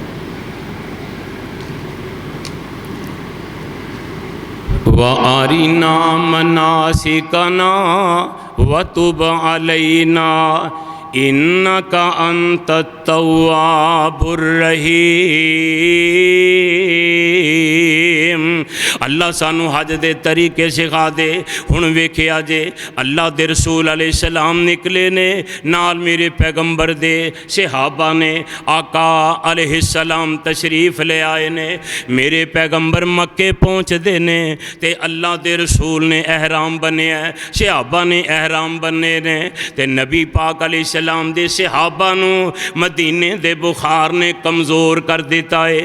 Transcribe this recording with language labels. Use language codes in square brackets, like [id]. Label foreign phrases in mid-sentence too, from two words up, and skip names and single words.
[ar] و أرنا مناسكنا و تب علينا إنك أنت التواب الرحيم. [pa] اللہ سانوں حج دے طریقے سکھا دے۔ ہن ویکھیا جے اللہ دے رسول علیہ السلام نکلے نے، نال میرے پیغمبر دے صحابہ نے، آقا علیہ السلام تشریف لے آئے نے. میرے پیغمبر مکے پہنچتے نے تے اللہ دے رسول نے احرام بنیا، صحابہ نے احرام بنے نے، تے نبی پاک علیہ السلام دے صحابہ نوں مدینے دے بخار نے کمزور کر دتا ہے.